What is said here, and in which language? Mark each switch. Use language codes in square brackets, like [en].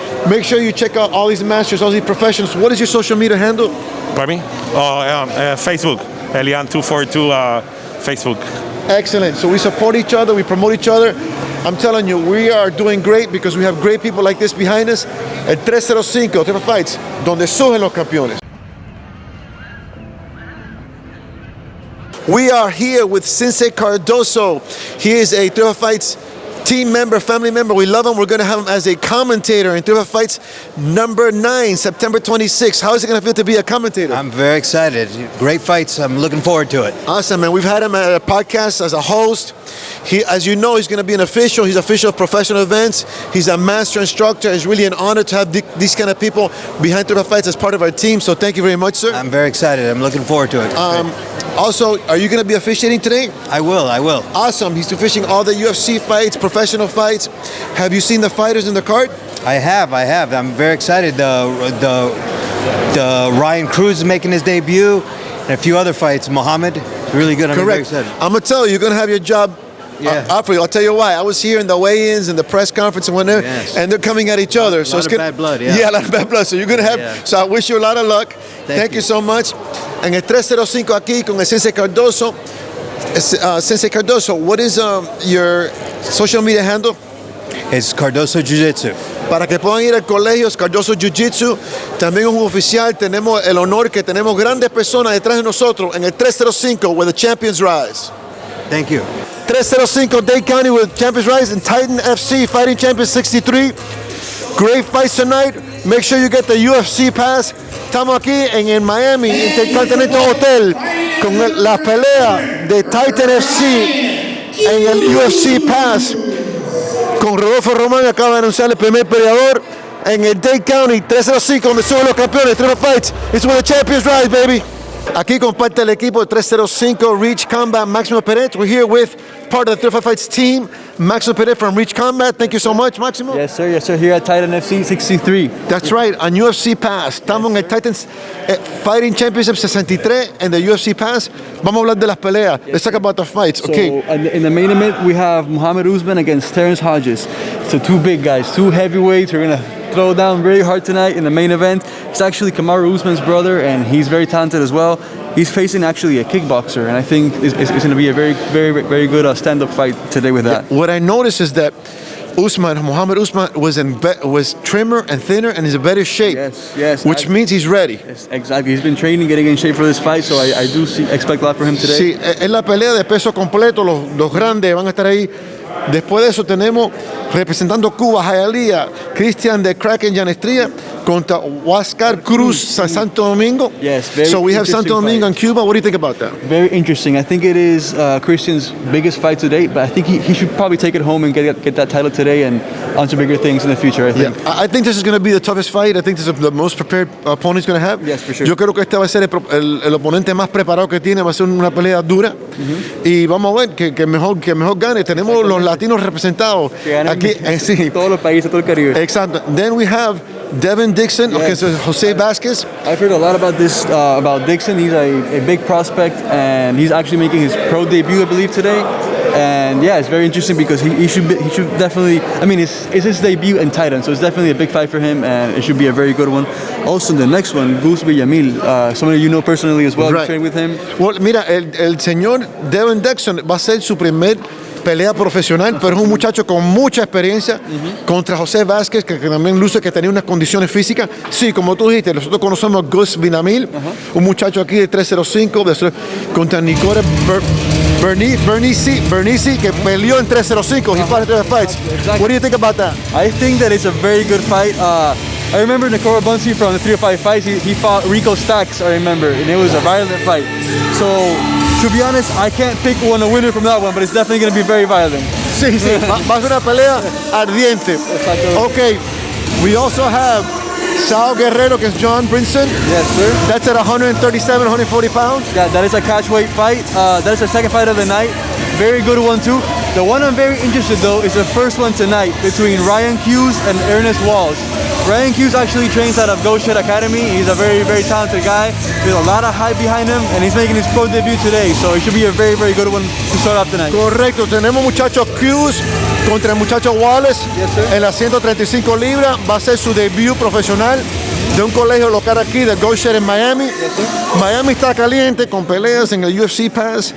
[en] Make sure you check out all these masters, all these professionals. What is your social media handle? Pardon me? Facebook. Elian242 Facebook. Excellent. So we support each other, we promote each other. I'm telling you, we are doing great because we have great people like this behind us. [es] El 305, Triple Fights, donde surgen los campeones. [en] We are here with Sensei Cardoso. He is a Triple Fights team member, family member. We love him. We're going to have him as a commentator in Triple Fights number 9, September 26th. How is it going to feel to be a commentator? I'm very excited. Great fights. I'm looking forward to it. Awesome, man. We've had him at a podcast as a host. As you know, he's going to be an official. He's official of professional events. He's a master instructor. It's really an honor to have these kind of people behind Triple Fights as part of our team. So thank you very much, sir. I'm very excited. I'm looking forward to it. Also, are you going to be officiating today? I will. Awesome. He's officiating all the UFC fights, professional fights. Have you seen the fighters in the card? I have. I'm very excited. The Ryan Cruz is making his debut, and a few other fights. Muhammad, really good. I'm very excited. I'm going to tell you, you're going to have your job. I'll tell you why. I was here in the weigh-ins and the press conference and whatnot, and they're coming at each other. So it's good. Bad blood, yeah. Yeah, a lot of bad blood. So you're going to have. So I wish you a lot of luck. Thank you so much. [es] En el 305 aquí con el Sensei Cardoso. [en] Sensei Cardoso, what is your social media handle? It's Cardoso Jiu-Jitsu. [es] Para que puedan ir al colegio, es Cardoso Jiu-Jitsu. También es un oficial. Tenemos el honor que tenemos grandes personas detrás de nosotros en el 305 [en] where the champions rise. Thank you. 305 Dade County with Champions Rise and Titan FC Fighting Champions 63. Great fights tonight. Make sure you get the UFC pass. [es] Estamos aquí en el Miami Intercontinental Hotel con la pelea de Titan FC en el UFC Pass. Con Rodolfo Román acaba de anunciar el primer peleador en el Dade County 305 donde suben los campeones. [en] Triple Fights. It's where the champions rise, baby. [es] Aquí comparte el equipo de 305 Reach Combat, Máximo Pérez. [en] We're here with part of the Triple Fights team, Máximo Pérez from Reach Combat. Thank you so much, Máximo. Yes, sir. Here at Titan FC 63. That's right, on UFC Pass. [es] Estamos en el [en] Titans Fighting Championship 63 and the UFC Pass. [es] Vamos a hablar de las peleas. [en] Let's talk about the fights. So, okay. In the main event, we have Muhammad Usman against Terrence Hodges. So two big guys, two heavyweights. We're gonna throw down very hard tonight in the main event. It's actually Kamaru Usman's brother, and he's very talented as well. He's facing actually a kickboxer, and I think it's going to be a very good stand-up fight today with that. What I noticed is that Muhammad Usman was trimmer and thinner and is in better shape. Yes. Which means he's ready. Yes, exactly. He's been training, getting in shape for this fight, so I do expect a lot from him today. [es] Sí, en la pelea de peso completo, los grandes van a estar ahí. Después de eso tenemos representando Cuba, Hialeah, Christian de Kraken Janestria contra Huáscar Cruz, Santo Domingo. [en] Yes, very so we have interesting Santo Domingo fight. and Cuba. What do you think about that? Very interesting. I think it is Christian's biggest fight to date, but I think he should probably take it home and get that title today and onto bigger things in the future, I think. Yeah, I think this is going to be the toughest fight. I think this is the most prepared opponent he's going to have. Yes, for sure. [es] Yo creo que este va a ser el oponente más preparado que tiene. Va a ser una pelea dura. Y vamos a ver que mejor gane. Tenemos los latinos representados aquí. Sí. Todos los países, todo el Caribe. Exacto. [en] Then we have Devin Dixon against Jose Vasquez. I've heard a lot about this, about Dixon. He's a big prospect, and he's actually making his pro debut, I believe, today. And yeah, it's very interesting because he should definitely. I mean, it's his debut in Titan, so it's definitely a big fight for him, and it should be a very good one. Also, the next one, Gus Villamil, somebody you know personally as well. Right. You trained with him. [es] Well, mira, el señor Devin Dixon va a ser su primer pelea profesional, pero es un muchacho con mucha experiencia contra José Vázquez, que también luce que tenía unas condiciones físicas. Sí, como tú dijiste, nosotros conocemos a Gus Villamil, un muchacho aquí de 305, contra Nicole Bernici, que peleó en 305. [en] He fought in 3 fights. Exactly. What do you think about that? I think that it's a very good fight. I remember Nicolo Bunsi from the 305 fights. He fought Rico Stacks, I remember, and it was a violent fight. So, to be honest, I can't pick a winner from that one, but it's definitely going to be very violent. [es] Sí, va a ser una pelea ardiente. [en] Okay, we also have Sal Guerrero against John Brinson. Yes, sir. That's at 137, 140 pounds. Yeah, that is a catchweight fight. That is the second fight of the night. Very good one too. The one I'm very interested though is the first one tonight between Ryan Hughes and Ernest Walls. Ryan Hughes actually trains out of Goshen Academy. He's a very, very talented guy with a lot of hype behind him, and he's making his pro debut today. So it should be a very, very good one to start off tonight. [es] Correcto, tenemos muchacho Hughes contra el muchacho Wallace. [en] Yes, sir. [es] En las 135 libras. Va a ser su debut profesional de un colegio local aquí de Goshen en Miami. [en] Yes, sir. [es] Miami está caliente con peleas en el UFC Pass.